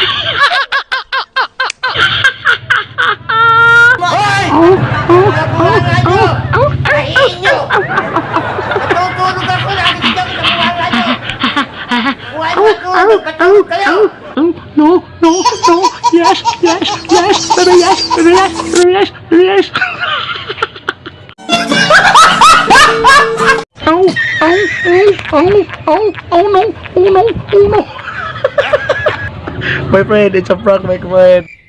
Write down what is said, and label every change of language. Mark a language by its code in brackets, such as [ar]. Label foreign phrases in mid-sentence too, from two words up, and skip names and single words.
[tl] Hoy! Kahiin nyo! Natutulog ako, nakikita ko sa buwala nyo! Buhay matulog, matulog kayo! [en] No, no, no, yes, yes, yes, baby, yes, baby, yes, baby, yes, baby, yes. Oh, oh, oh, oh, oh, no, oh, no, oh, no. My friend, it's a prank, my friend.